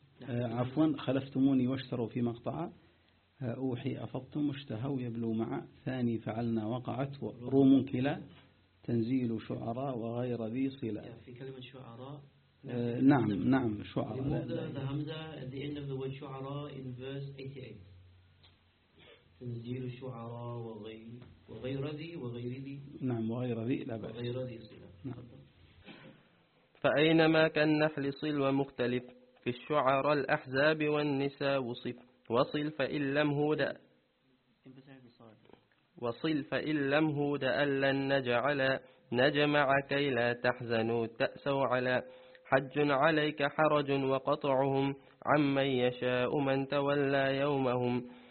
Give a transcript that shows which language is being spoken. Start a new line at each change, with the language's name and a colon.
Arabic: عفوا خلفتموني واشتروا في مقطع أوحي أفضتم اشتهوا يبلو معا ثاني فعلنا وقعت روم كلا تنزيل شعراء وغير ذي صلاء في كلمة شعراء نعم نعم شعراء
English: remove the hamza at the end of the word شعراء in verse 88
Arabic: تنزيل شعراء وغير ذي نعم وغير ذي لا بأس وغير ذي صلاء نعم. فأينما كان نحل صل ومختلف في الشعراء الأحزاب والنساء وصف وصل فإن لم هود وصل فإن لم هود ألن نجعل نجمع كي لا تحزنوا تأسوا على حج عليك حرج وقطعهم عمن يشاء من تولى يومهم